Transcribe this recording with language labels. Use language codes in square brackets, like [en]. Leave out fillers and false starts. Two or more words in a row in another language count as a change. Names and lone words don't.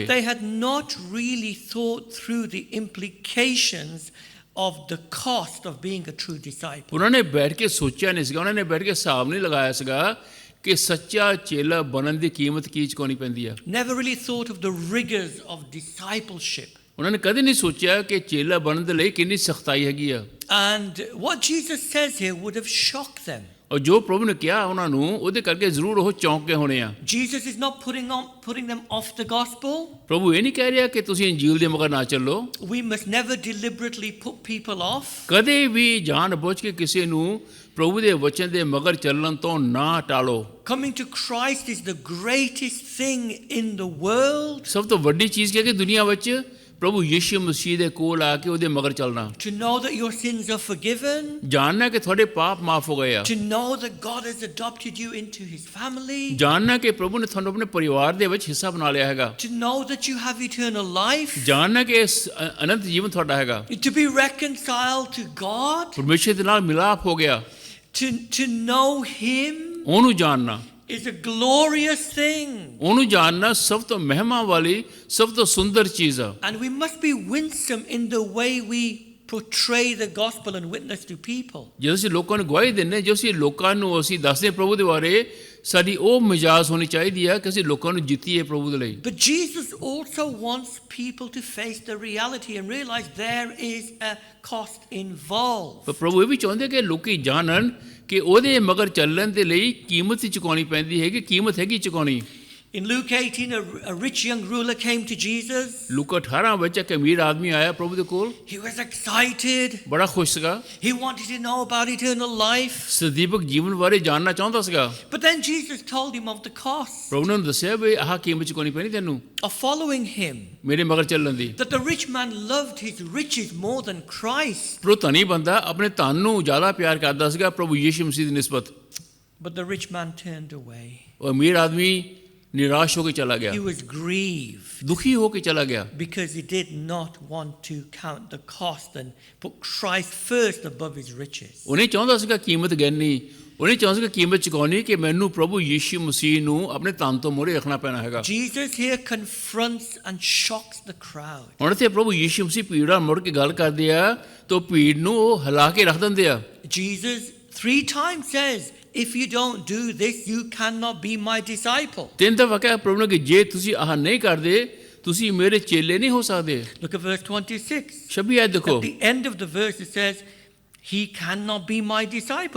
[en] But they had not really thought through the implications of the cost of being a true disciple. [pa] ਉਹਨਾਂ ਨੇ ਬੈਠ ਕੇ ਸੋਚਿਆ ਨਹੀਂ ਸੀਗਾ, ਉਹਨਾਂ ਨੇ ਬੈਠ ਕੇ ਹਿਸਾਬ ਨਹੀਂ ਲਗਾਇਆ ਸੀਗਾ ਕਿ ਸੱਚਾ ਚੇਲਾ ਬਣਨ ਦੀ ਕੀਮਤ ਕੀ ਚੁਕਾਉਣੀ ਪੈਂਦੀ ਆ। [en] Never really thought of the rigors of discipleship. [pa] ਉਹਨਾਂ ਨੇ ਕਦੇ ਨਹੀਂ ਸੋਚਿਆ ਕਿ ਚੇਲਾ ਬਣਨ ਦੇ ਲਈ ਕਿੰਨੀ ਸਖਤਾਈ ਹੈਗੀ ਆ। [en] And what Jesus says here would have shocked them. [pa] ਔਰ ਜੋ ਪ੍ਰਭੂ ਨੇ ਕਿਹਾ ਉਹਨਾਂ ਨੂੰ ਉਹਦੇ ਕਰਕੇ ਜ਼ਰੂਰ ਉਹ ਚੌਂਕ ਕੇ ਹੋਣੇ ਆ। [en] Jesus is not putting them off the gospel. [pa] ਪ੍ਰਭੂ ਇਹ ਨਹੀਂ ਕਹਿ ਰਿਹਾ ਕਿ ਤੁਸੀਂ ਇੰਜੀਲ ਦੇ ਮਗਰ ਨਾ ਚੱਲੋ। [en] We must never deliberately put people off. [pa] ਕਦੇ ਵੀ ਜਾਣ ਬੁੱਝ ਕੇ ਕਿਸੇ ਨੂੰ ਪ੍ਰਭੂ ਦੇ ਵਚਨ ਦੇ ਮਗਰ ਚੱਲਣ ਤੋਂ ਨਾ ਟਾਲੋ। [en] Coming to Christ is the greatest thing in the world. [pa] ਸਭ ਤੋਂ ਵੱਡੀ ਚੀਜ਼ ਕੀ ਹੈ ਕਿ ਦੁਨੀਆ ਵਿੱਚ ਪ੍ਰਭੂ ਯੀਸ਼ੂ ਮਸੀਹ ਦੇ ਕੋਲ ਆ ਕੇ ਉਹਦੇ ਮਗਰ ਚੱਲਣਾ। [en] To know that your sins are forgiven. [pa] ਜਾਣਨਾ ਕਿ ਤੁਹਾਡੇ ਪਾਪ ਮਾਫ ਹੋ ਗਏ ਆ। [en] To know that God has adopted you into his family. [pa] ਜਾਣਨਾ ਕਿ ਪ੍ਰਭੂ ਨੇ ਤੁਹਾਨੂੰ ਆਪਣੇ ਪਰਿਵਾਰ ਦੇ ਵਿੱਚ ਹਿੱਸਾ ਬਣਾ ਲਿਆ ਹੈਗਾ। [en] To know that you have eternal life. [pa] ਜਾਣਨਾ ਕਿ ਇਸ ਅਨੰਤ ਜੀਵਨ ਤੁਹਾਡਾ ਹੈਗਾ। [en] To be reconciled to God. [pa] ਪਰਮੇਸ਼ਰ ਦੇ ਨਾਲ ਮਿਲਾਪ ਹੋ ਗਿਆ। [en] To know him [pa] ਉਹਨੂੰ ਜਾਣਨਾ [en] is a glorious thing. [pa] ਉਹਨੂੰ ਜਾਣਨਾ ਸਭ ਤੋਂ ਮਹਿਮਾ ਵਾਲੀ ਸਭ ਤੋਂ ਸੁੰਦਰ ਚੀਜ਼ ਆ। [en] And we must be winsome in the way we portray the gospel and witness to people. [pa] ਜਦੋਂ ਅਸੀਂ ਲੋਕਾਂ ਨੂੰ ਗਵਾਹੀ ਦਿੰਦੇ, ਜੋ ਅਸੀਂ ਲੋਕਾਂ ਨੂੰ ਅਸੀਂ ਦੱਸਦੇ ਪ੍ਰਭੂ ਦੇ ਬਾਰੇ, ਸਾਡੀ ਉਹ ਮਿਜਾਜ਼ ਹੋਣੀ ਚਾਹੀਦੀ ਆ ਕਿ ਅਸੀਂ ਲੋਕਾਂ ਨੂੰ ਜਿੱਤੀਏ ਪ੍ਰਭੂ ਦੇ ਲਈ। [en] But Jesus also wants people to face the reality and realize there is a cost involved. [pa] ਪਰ ਪ੍ਰਭੂ ਇਹ ਵੀ ਚਾਹੁੰਦੇ ਕਿ ਲੋਕੀ ਜਾਣਨ ਕਿ ਉਹਦੇ ਮਗਰ ਚੱਲਣ ਦੇ ਲਈ ਕੀਮਤ ਚੁਕਾਉਣੀ ਪੈਂਦੀ ਹੈ, ਕਿ ਕੀਮਤ ਹੈਗੀ ਚੁਕਾਉਣੀ। [en] In Luke 18, a rich young ruler came to Jesus. [pa] ਲੂਕਾ 18 ਵਿੱਚ ਇੱਕ ਅਮੀਰ ਆਦਮੀ ਆਇਆ ਪ੍ਰਭੂ ਦੇ ਕੋਲ, [en] He was excited. [pa] ਬੜਾ ਖੁਸ਼ ਸੀਗਾ, [en] He wanted to know about eternal life. [pa] ਸਦੀਵਕ ਜੀਵਨ ਬਾਰੇ ਜਾਣਨਾ ਚਾਹੁੰਦਾ ਸੀਗਾ। [en] But then Jesus told him of the cost [pa] ਪ੍ਰਭੂ ਨੇ ਉਹਨੂੰ ਦੱਸਿਆ ਵੀ ਆਹ ਕੀਮਤ ਚੁਕਾਉਣੀ ਪੈਣੀ ਤੈਨੂੰ [en] of following him. [pa] ਮੇਰੇ ਮਗਰ ਚੱਲਣ ਦੀ। [en] That the rich man loved his riches more than Christ. [pa] ਪ੍ਰਭੂ ਧਨੀ ਬੰਦਾ ਆਪਣੇ ਧਨ ਨੂੰ ਜ਼ਿਆਦਾ ਪਿਆਰ ਕਰਦਾ ਸੀਗਾ ਪ੍ਰਭੂ ਯੀਸ਼ੂ ਮਸੀਹ ਦੀ ਨਿਸਬਤ। [en] But the rich man turned away. [pa] ਉਹ ਅਮੀਰ ਆਦਮੀ ਨਿਰਾਸ਼ ਹੋ ਕੇ ਚਲਾ ਗਿਆ, [en] He was grieved [pa] ਦੁਖੀ ਹੋ ਕੇ ਚਲਾ ਗਿਆ, [en] because he did not want to count the cost and put Christ first above his riches. [pa] ਉਹਨੇ ਚਾਹੁੰਦਾ ਸੀਗਾ ਕੀਮਤ ਗਿਣਨੀ, ਉਹਨੇ ਚਾਹੁੰਦਾ ਸੀਗਾ ਕੀਮਤ ਚੁਕਾਉਣੀ ਕਿ ਮੈਨੂੰ ਪ੍ਰਭੂ ਯੀਸ਼ੂ ਮਸੀਹ ਨੂੰ ਆਪਣੇ ਧਨ ਤੋਂ ਮੋਹਰੇ ਰੱਖਣਾ ਪੈਣਾ ਹੈਗਾ। [en] Jesus here confronts and shocks the crowd. [pa] ਹੁਣ ਇੱਥੇ ਪ੍ਰਭੂ ਯੀਸ਼ੂ ਮਸੀਹ ਭੀੜ ਨਾਲ ਮੁੜ ਕੇ ਗੱਲ ਕਰਦੇ ਆ ਤਾਂ ਭੀੜ ਨੂੰ ਉਹ ਹਿਲਾ ਕੇ ਰੱਖ ਦਿੰਦੇ ਆ। [en] Jesus 3 times says, if you don't do this, you cannot be my disciple. [pa] ਤਿੰਨ ਦਫਾ ਕਿਹਾ ਪ੍ਰਭੂ ਨੇ ਕਿ ਜੇ ਤੁਸੀਂ ਆਹ ਨਹੀਂ ਕਰਦੇ ਤੁਸੀਂ ਮੇਰੇ ਚੇਲੇ ਨਹੀਂ ਹੋ ਸਕਦੇ। [en] Look at verse 26. [pa] 26 ਆਇਤ ਦੇਖੋ। [en] At the end of the verse it says, he cannot be my disciple.